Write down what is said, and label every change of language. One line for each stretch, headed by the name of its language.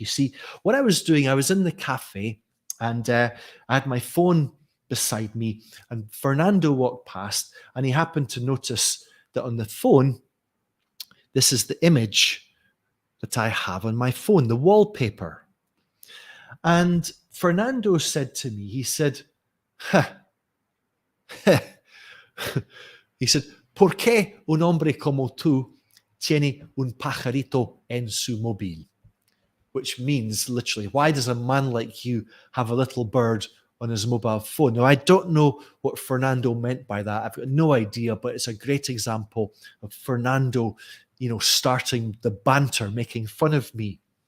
English: You see, what I was doing, I was in the cafe, and I had my phone beside me, and Fernando walked past, and he happened to notice that on the phone, this is the image that I have on my phone, the wallpaper. And Fernando said to me, he said,
Spanish: he said, "¿Por qué un hombre como tú tiene un pajarito en su móvil?"
English: Which means literally, why does a man like you have a little bird on his mobile phone? Now, I don't know what Fernando meant by that. I've got no idea, but it's a great example of Fernando, starting the banter, making fun of me.